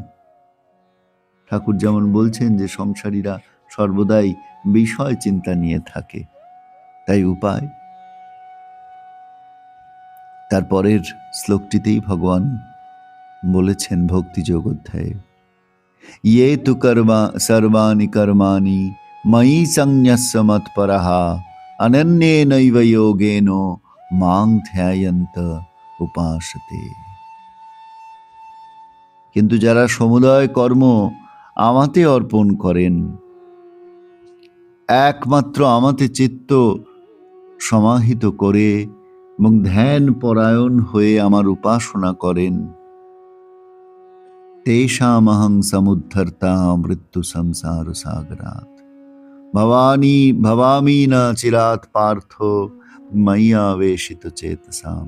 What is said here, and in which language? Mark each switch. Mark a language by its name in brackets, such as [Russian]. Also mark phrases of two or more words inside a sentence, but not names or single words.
[Bangla] ঠাকুর যেমন বলছেন যে সংসারীরা সর্বদাই বিষয় চিন্তা নিয়ে থাকে। তাই উপায়, তারপরের শ্লোকটিতেই ভগবান বলেছেন ভক্তিযোগ অধ্যায়ে, [Sanskrit] ये तु कर्मा सर्वाणि कर्माणि मयि संन्यस्य मत्पराः अनन्येनैव योगेन मां ध्यायन्त उपासते। [Bangla] কিন্তু যারা সমুদয় কর্ম আমাতে অর্পণ করেন, একমাত্র আমাতে চিত্ত সমাহিত করে এবং ধ্যান পরায়ণ হয়ে আমার উপাসনা করেন, [Sanskrit] तेषामहं समुद्धर्ता मृत्यु संसार सागरात् भवामि न चिरात् पार्थ मय्यावेशित चेतसाम्।